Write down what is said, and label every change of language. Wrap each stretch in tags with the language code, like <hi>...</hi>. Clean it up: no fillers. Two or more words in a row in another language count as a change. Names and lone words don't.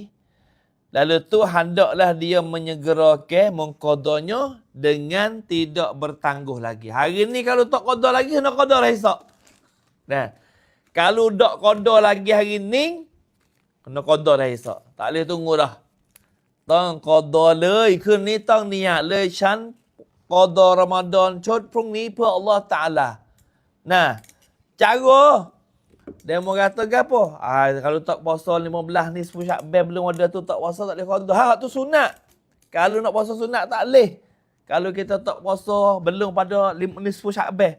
<ms>Lalu tu hendaklah dia menyegerakan mengqadanya dengan tidak bertangguh lagi. Hari ni kalau tak qada lagi, kena qada lah esok. Nah. Kalau tak qada lagi hari ni, kena qada dah esok. Tak boleh tunggu dah. Tang qada</ms> <th>เลยคืนนี้ต้องนิยะเลยฉัน</th> <ms>qada Ramadan</ms> <th>ชดพรุ่งนี้เพื่อ</th> <ms>Allah Ta'ala. Nah. Cara demo kata gapo? Kalau tak puasa 15 ni 10 Syakban belum ada tu tak puasa tak boleh qada. Tu sunat. Kalau nak puasa sunat tak boleh. Kalau kita tak puasa belum pada nisfu Sya'ban.</ms>